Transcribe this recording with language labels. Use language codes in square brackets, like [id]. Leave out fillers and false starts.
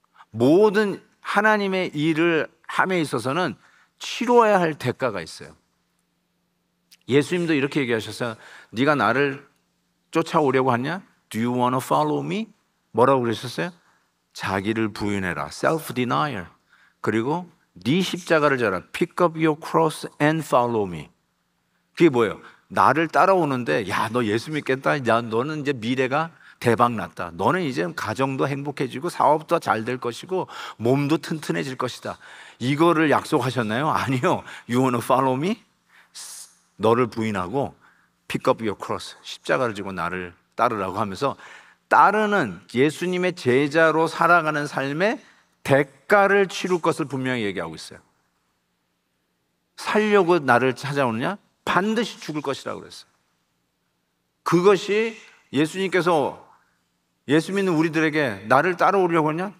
[ko] 모든 하나님의 일을 함에 있어서는 치루어야 할 대가가 있어요. 예수님도 이렇게 얘기하셨어요. 네가 나를 쫓아오려고 하냐? [en] Do you want to follow me? [ko] 뭐라고 그러셨어요? 자기를 부인해라. [en] self-denial. [ko] 그리고 네 십자가를 져라. [en] pick up your cross and follow me. [ko] 그게 뭐예요? 나를 따라오는데, 야, 너 예수 믿겠다. 야, 너는 이제 미래가 대박 났다. 너는 이제 가정도 행복해지고 사업도 잘 될 것이고 몸도 튼튼해질 것이다. 이거를 약속하셨나요? 아니요. [en] You want to follow me? [ko] 너를 부인하고 [en] pick up your cross. [ko] 십자가를 지고 나를 따르라고 하면서 따르는 예수님의 제자로 살아가는 삶의 대가를 치룰 것을 분명히 얘기하고 있어요. 살려고 나를 찾아오느냐? 반드시 죽을 것이라고 그랬어요. 그것이 예수님께서 예수 믿는 우리들에게 나를 따라오려고 하냐?